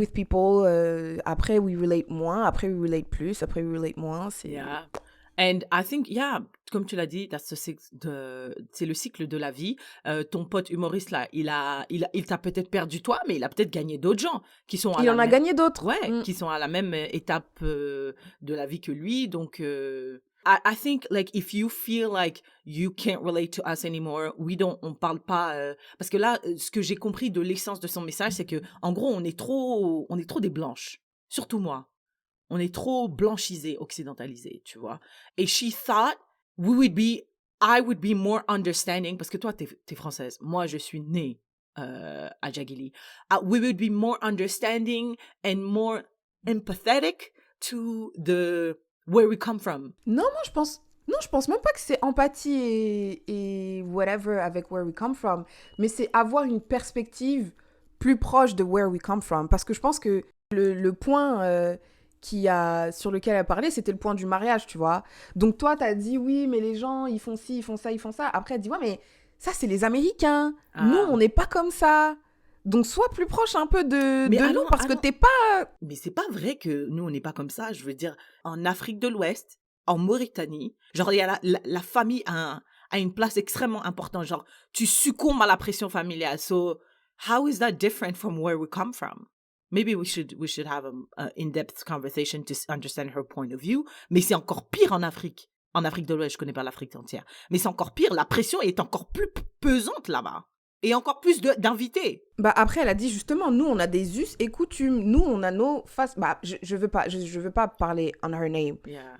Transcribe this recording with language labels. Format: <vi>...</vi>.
<en>with people.</en> <fr>Après,</fr> <en>we relate</en> <fr>moins.</fr> <en>Après, we relate</en> <fr>plus.</fr> <en>Après, we relate moins.</en> <fr>C'est...</fr> <en>Yeah. And I think, yeah,</en> <fr>comme tu l'as dit, c'est le cycle de la vie. Ton pote humoriste, là, il t'a peut-être perdu toi, mais il a peut-être gagné d'autres gens qui sont à Il la en a même... gagné d'autres. Ouais, Mm. qui sont à la même étape de la vie que lui. Donc,</fr> <en>I think, like, if you feel like you can't relate to us anymore,</en> <fr>on parle pas... parce que là, ce que j'ai compris de l'essence de son message, c'est que, en gros, on est trop des blanches. Surtout moi. On est trop blanchisé, occidentalisé, tu vois. Et</fr> <en>she thought I would be more understanding,</en> <fr>parce que toi, t'es française. Moi, je suis née à Jagili.</fr> <en>We would be more understanding and more empathetic to where we come from.</en> <fr>Non, je pense même pas que c'est empathie et whatever avec</fr> <en>where we come from,</en> <fr>mais c'est avoir une perspective plus proche de where we come from. Parce que je pense que le point sur lequel elle parlait, c'était le point du mariage, tu vois. Donc toi, t'as dit oui, mais les gens, ils font ci, ils font ça, ils font ça. Après, elle dit ouais, mais ça, c'est les Américains. Nous, on n'est pas comme ça. Donc sois plus proche un peu de nous, parce que t'es pas... Mais c'est pas vrai que nous, on n'est pas comme ça. Je veux dire, en Afrique de l'Ouest, en Mauritanie, genre, il y a la famille a une place extrêmement importante. Genre, tu succombes à la pression familiale.</fr> <en>So, how is that different from where we come from? Maybe we should have an in-depth conversation to understand her point of view.</en> <fr>Mais c'est encore pire en Afrique. En Afrique de l'Ouest, je connais pas l'Afrique entière. Mais c'est encore pire. La pression est encore plus pesante là-bas. Et encore plus d'invités. Bah après, elle a dit justement, nous, on a des us et coutumes. Nous, on a nos faces... Bah, je veux pas parler</fr> <en>on her name. Yeah.</en>